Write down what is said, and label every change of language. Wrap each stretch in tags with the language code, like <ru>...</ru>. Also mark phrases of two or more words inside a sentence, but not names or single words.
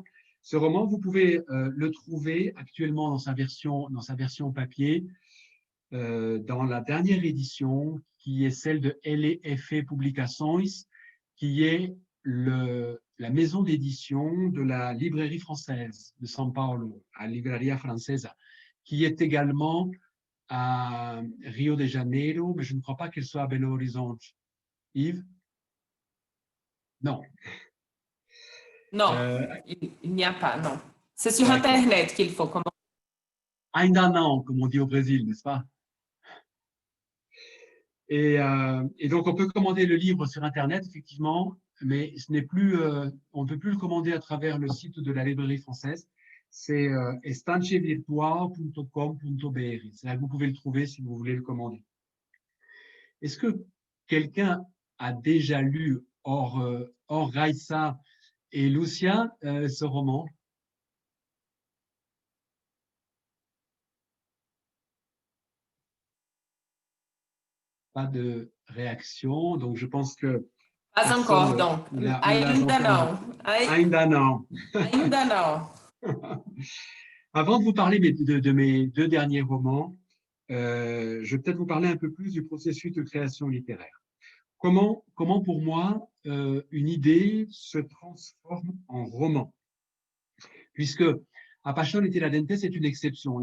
<fr>Ce roman, vous pouvez le trouver actuellement dans sa version papier, dans la dernière édition, qui est celle de LEF Publicações, qui est la maison d'édition de la librairie française de São Paulo, à Livraria Francesa, qui est également à Rio de Janeiro, mais je ne crois pas qu'elle soit à Belo Horizonte. Yves? Non. Non, il n'y a pas, non. C'est sur Internet qu'il faut commencer.</fr> <pt>Ainda não,</pt> <fr>comme on dit au Brésil, n'est-ce pas? Et donc, on peut commander le livre sur Internet, effectivement, mais ce n'est plus, on ne peut plus le commander à travers le site de la librairie française. C'est estancevirtual.com.br. C'est là que vous pouvez le trouver si vous voulez le commander. Est-ce que quelqu'un a déjà lu hors Raissa et Lucia, ce roman? Pas de réaction, donc je pense que Pas encore, personne donc. ne l'a</fr> <pt>Ainda</pt> <fr>entendu.</fr> <pt>não. Ainda não. Ainda não.</pt> <fr>Avant de vous parler de mes deux derniers romans, je vais peut-être vous parler un peu plus du processus de création littéraire. Comment pour moi, une idée se transforme en roman? Puisque Appassione Tiradentes, c'est une exception.</fr>